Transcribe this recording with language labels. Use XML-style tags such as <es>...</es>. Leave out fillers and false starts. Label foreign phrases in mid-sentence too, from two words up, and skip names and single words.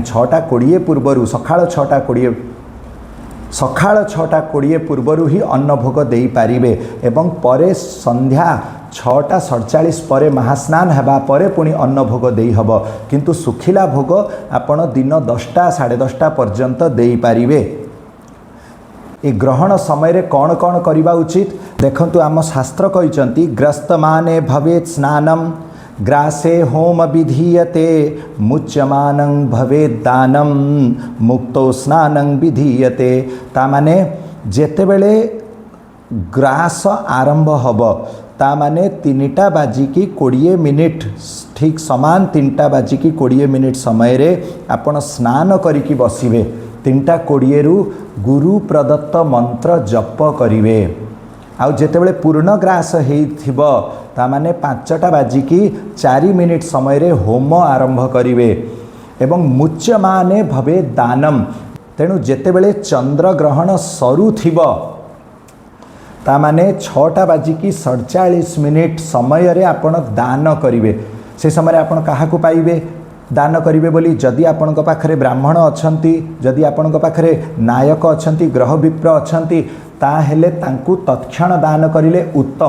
<or>6ଟା 20 ପୂର୍ବରୁ ସକାଳ 6ଟା 20 ପୂର୍ବରୁ ହି ଅନ୍ନ ଭୋଗ ଦେଇ ପାରିବେ ଏବଂ ପରେ ସନ୍ଧ୍ୟା 6ଟା 47 ପରେ ମହାସ୍ନାନ ହେବା ପରେ ପୁଣି ଅନ୍ନ ଭୋଗ ଦେଇ ହବ କିନ୍ତୁ ସୁଖିଲା ଭୋଗ ଆପଣ ଦିନ 10ଟା 10:30 ପର୍ଯ୍ୟନ୍ତ ଦେଇ ପାରିବେ। ଏ ଗ୍ରହଣ ସମୟ ରେ କୌନ କୌନ କରିବା ଉଚିତ ଦେଖନ୍ତୁ ଆମ ଶାସ୍ତ୍ର କହିଚନ୍ତି</or> <sa>ग्रस्त माने भवेत स्नानम ग्रासे होम विधीयते मुच्यमानं भवेत दानम मुक्तो स्नानं विधीयते।</sa> <or>ତା ମାନେ ଜେତେବେଳେ ଗ୍ରାସ ଆରମ୍ଭ ହବ ତା ମାନେ 3ଟା ବାଜିକି 20 ମିନିଟ ଠିକ ସମାନ 3:20 ସମୟ ରେ ଆପଣ ସ୍ନାନ କରିକି ବସିବେ। 3:20 ରୁ ଗୁରୁ ପ୍ରଦତ୍ତ ମନ୍ତ୍ର ଜପ କରିବେ। ଆଉ ଜେତେବେଳେ ପୂର୍ଣ୍ଣଗ୍ରାସ ହେଇଥିବ ତା ମାନେ 5:04 ସମୟ ରେ ହୋମ ଆରମ୍ଭ କରିବେ ଏବଂ</or> <sa>मुच्यमाने भवे दानम।</sa> <or>ତେଣୁ ଜେତେବେଳେ ଚନ୍ଦ୍ର ଗ୍ରହଣ ସରୁ ଥିବ ତା ମାନେ 6:47 ସମୟ ରେ ଆପଣ ଦାନ କରିବେ। ସେ ସମୟ ରେ ଆପଣ କାହାକୁ ପାଇବେ ଦାନ କରିବେ ବୋଲି ଜଦି ଆପଣଙ୍କ ପାଖରେ ବ୍ରାହ୍ମଣ ଅଛନ୍ତି, ଜଦି ଆପଣଙ୍କ ପାଖରେ ନାୟକ ଅଛନ୍ତି, ଗ୍ରହ ବିପ୍ର ଅଛନ୍ତି ତାହେଲେ ତାଙ୍କୁ ତତ୍କ୍ଷଣ ଦାନ କରିଲେ ଉତ୍ତମ।</or>